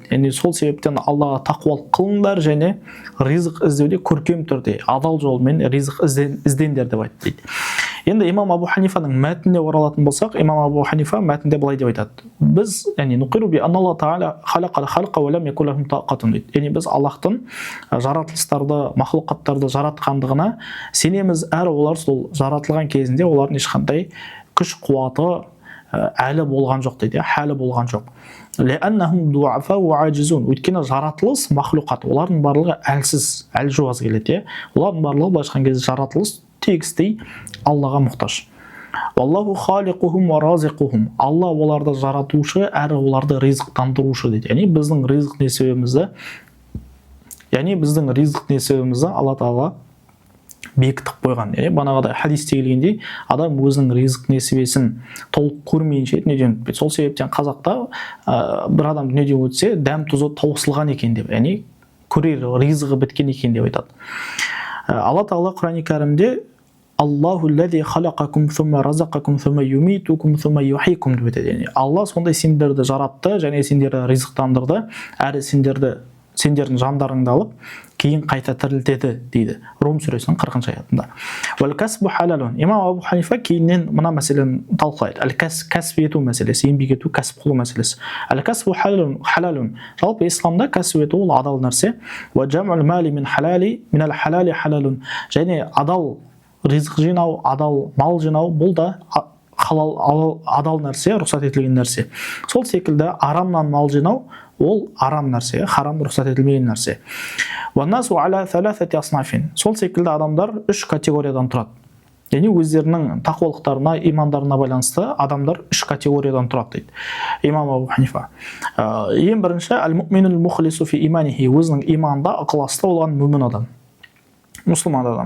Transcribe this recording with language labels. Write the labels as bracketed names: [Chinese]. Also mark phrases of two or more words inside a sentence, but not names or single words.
[Kazakh] Яғни сол себептен Аллаға тақуалық қылыңдар және ризық іздеуде көркем түрде, адал жолмен ризық іздеңдер деп айтты дейді. Енді имам Абу Ханифаның мәтініне оралатын болсақ, имам Абу Ханифа мәтінде былай деп айтады. Біз, яғни [Arabic] نقر بأن الله تعالى خلق الخلق ولم يكن لهم طاقة дейді. [Kazakh] Яғни біз Аллахтың жаратылыстарды, махлуқаттарды жаратқандығына сенеміз, әрі олар сол жаратылған кезінде олардың ешқандай күш қуаты әлі болған жоқ дейді, хәлі болған жоқ. [Arabic] لأنهم ضعفاء وعاجزون. [Kazakh] Өйткені жаратылыс махлуқат, олардың барлығы әлсіз, әлжуаз келеді. Олардың барлығы былайша айтқан кезде жаратылыс тегістей Аллаға мұқтаж. [Arabic] والله خالقهم ورازقهم. [Kazakh] Алла оларды жаратушы, әрі оларды ризықтандырушы дейді. Яғни біздің ризық несібемізді Алла Тағала бекітіп қойған. Бағанағыдай хадисте келгендей, адам өзінің ризық несібесін толық көрмейінше дүниеден өтпейді. Сол себептен қазақта бір адам дүниеден өтсе, дәм тұзы таусылған екен деп, яғни көрер ризығы біткен екен деп айтады. Алла Тағала Құран кәрімде [Arabic] الله الذي خلقكم ثم رزقكم ثم يميتكم ثم يحييكم [Kazakh] деп айтады. Алла сондай сендерді жаратты және сендерді ризықтандырды, әрі сендердің жандарыңды алып кейін қайта тірілтеді дейді. Рум сүресінің 40 аятында. [Arabic] والكسب حلال. [Kazakh] Имам Абу Ханифа кейіннен мына мәселені талқылайды. Кәсіп ету мәселесі, еңбек ету, кәсіп қылу мәселесі. [Arabic] الكسب حلال. [Kazakh] Жалпы исламда кәсіп ету ол адал нәрсе. [Arabic] وجمع المال من الحلال حلال. [Kazakh] Және адал ризық жинау, адал мал жинау бұл да адал нәрсе, рұқсат етілген нәрсе. Сол секілді арамнан мал жинау ол арам нәрсе, харам рұқсат етілмеген нәрсе. [Arabic] والناس على ثلاثة أصناف. [Kazakh] Сол секілді адамдар 3 категориядан тұрады. Яғни өздерінің тақуалықтарына, имандарына байланысты адамдар 3 категориядан тұрады дейді имам Абу Ханифа. Ең бірінші [Arabic] المؤمن المخلص في إيمانه, [Kazakh] өзінің иманында ықыласты болған мүмін адам, мұсылман адам.